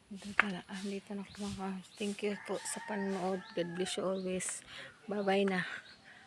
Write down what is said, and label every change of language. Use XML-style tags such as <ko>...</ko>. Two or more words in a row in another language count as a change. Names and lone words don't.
<tl>Dito na ako mga.</tl> <en>Thank you</en> <tl>po sa panonood.</tl> <en>God bless you always. Bye bye na.</en>